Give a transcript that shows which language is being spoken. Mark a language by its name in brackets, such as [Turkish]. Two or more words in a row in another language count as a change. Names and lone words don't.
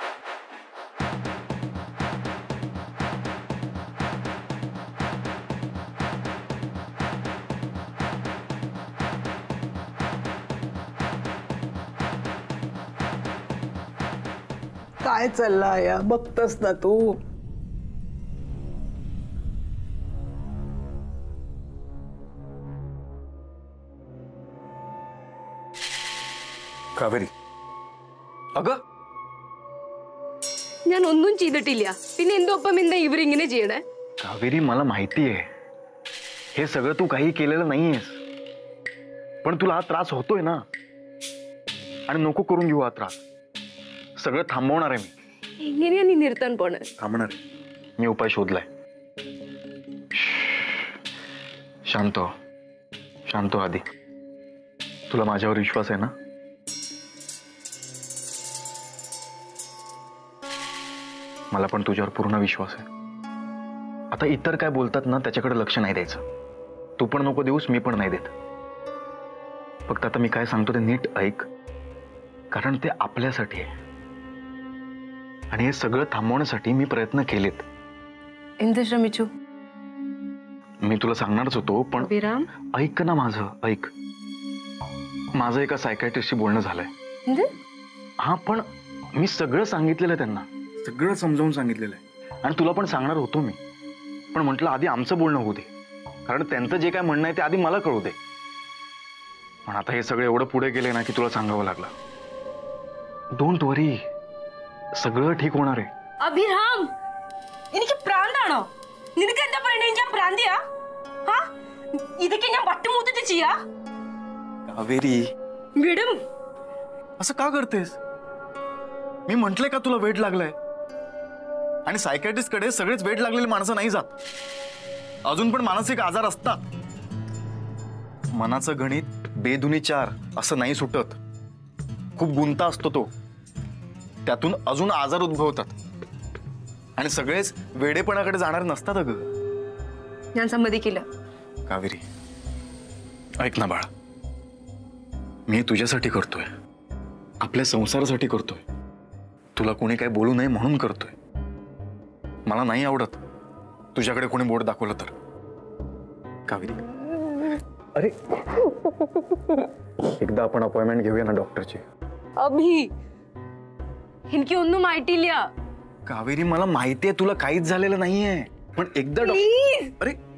[Marathi] काय चालला या बघतस ना तू. [Malayalam] കാവേരി അഗ ഞാൻ ഒന്നും ചെയ്തിട്ടില്ല. പിന്നെ എന്തോപ്പം എന്താ ഇവരിങ്ങനെ ചെയ്യണേ? [Marathi] कावेरी मला माहिती आहे हे सगळं तू काही केलेलं नाहीयेस. पण तुला हा त्रास होतोय ना, आणि नको करून घेऊ हा त्रास. सगळं थांबवणार आहे मी. [Malayalam] എങ്ങനെയാ നീ നിർത്താൻ പോണേ? [Marathi] थांबणार आहे. मी उपाय शोधलाय. शांत हो, शांत हो आधी. तुला माझ्यावर विश्वास आहे ना? मला पण तुझ्यावर पूर्ण विश्वास आहे. आता इतर काय बोलतात ना त्याच्याकडे लक्ष नाही द्यायचं. तू पण नको देऊस, मी पण नाही देत. फक्त आता मी काय सांगतो ते नीट ऐक, कारण ते आपल्यासाठी आहे. आणि हे सगळं थांबवण्यासाठी मी प्रयत्न केलेत. [Malayalam] എന്ത് ശ്രമിച്ചു? [Marathi] मी तुला सांगणारच होतो, पण अभिराम ऐक ना माझं, ऐक. माझं एका सायकॅट्रिस्टशी बोलणं झालंय. [Malayalam] എന്ത്? [Marathi] हा, पण मी सगळं सांगितलेलं आहे त्यांना, सगळं समजावून सांगितलेलं आहे. आणि तुला पण सांगणार होतो मी, पण म्हटलं आधी आमचं बोलणं होऊ दे, कारण त्यांचं जे काय म्हणणं आहे ते आधी मला कळू दे. पण आता हे सगळं एवढं पुढे गेले ना की तुला सांगावं लागलं. [English] don't worry, [Marathi] सगळं ठीक होणार आहे. [Malayalam] അഭിരാം എനിക്ക് പ്രാന്താണോ? നിനക്ക് എന്താ പറയണേ? ഞാൻ പ്രാന്തിയാ? ഹാ, ഇതൊക്കെ ഞാൻ പട്ടുമൂത്തിട്ട് ചെയ്യാ? [Marathi] कावेरी [Malayalam] വിടും. [Marathi] असं का करतेस? मी म्हंटले का तुला वेट लागलाय? आणि सायकॅट्रिस्ट कडे सगळेच वेट लागलेली माणसं नाही जात. अजून पण मानसिक आजार असतात. मनाचं गणित बेदुनी 4 असं नाही सुटत. खूप गुंता असतो तो. त्यातून अजून आजार उद्भवतात. आणि सगळेच वेडेपणाकडे जाणार नसतात अगं. [Malayalam] ഞാൻ സമ്മതിക്കില്ല. [Marathi] कावेरी ऐक ना बाळा, मी तुझ्यासाठी करतोय, आपल्या संसारासाठी करतोय. तुला कोणी काय बोलू नये म्हणून करतोय. मला नाही आवडत तुझ्याकडे कोणी बोट दाखवलं तर. कावेरी अरे एकदा आपण अपॉइंटमेंट घेऊया ना डॉक्टरची. [Malayalam] അഭി എനിക്ക് ഒന്നും ആയിട്ടില്ല. [Marathi] कावेरी मला माहितीये तुला काहीच झालेलं नाहीये, पण एकदा अरे